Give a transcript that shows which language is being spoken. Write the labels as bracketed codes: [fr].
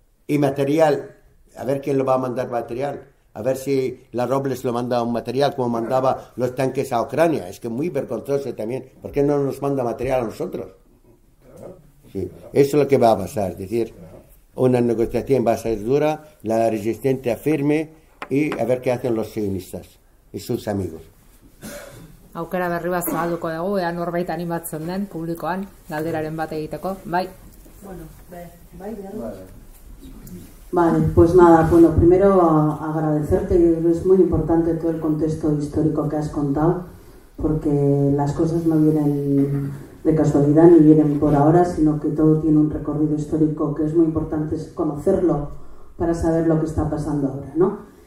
[es] Y material, a ver quién lo va a mandar material. A ver si la Robles lo manda un material como mandaba los tanques a Ucrania. Es que muy vergonzoso también. ¿Por qué no nos manda material a nosotros? Sí, eso es lo que va a pasar. Es decir, una negociación va a ser dura, la resistencia firme y a ver qué hacen los sionistas y sus amigos. [eu] Aukera berri bat zabalduko dugu, ea norbait animatzen den publikoan, galderaren bat egiteko. Bai. [es] Vale, pues nada, bueno, primero agradecerte, es muy importante todo el contexto histórico que has contado, porque las cosas no vienen de casualidad ni vienen por ahora, sino que todo tiene un recorrido histórico que es muy importante conocerlo para saber lo que está pasando ahora, ¿no?